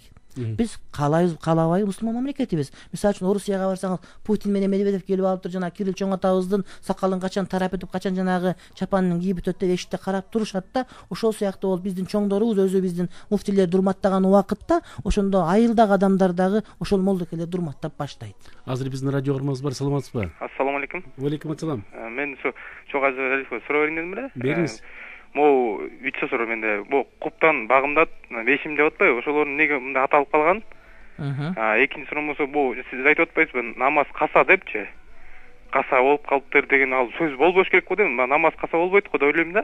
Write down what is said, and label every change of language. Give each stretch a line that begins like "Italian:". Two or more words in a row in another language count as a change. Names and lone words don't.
Kyrgyz: Биз каалайбыз, каалабайбыз, мусулман мамлекетибиз. Мисалы үчүн Орусияга барсаңыз, Путин менен Медведев келип алыптыр, жана Кирилл чоң атабыздын сакалын качан тарап өтүп, качан жанагы чапанын кийип өтөт деп эшикте карап турушат да. Ошол сыяктуу болуп биздин чоңдорубуз өзү биздин муфтилерди урматтаган убакытта ошондо айылдагы адамдар дагы ошол молдокелерди урматтап баштайт. Азыр биздин радио көрмөбүз бар, саламатсызбы?
Arabic: السلام عليكم. عليكم السلام.
Kyrgyz: Мен ушу чоң азыр суроо берейин дедим эле. Бериңиз. Могу 3 суроо менде. Бу куптан багымдат бешим деп атпайбы? Ошолордун неге мындай аталып калган? Экинчи суроо болсо, бу сиз айтып атпайсызбы, намаз каса депчи? Каса болуп калыптыр деген ал сөз болбош керек го дейм. Намаз каса болбойт го деп ойлойм да.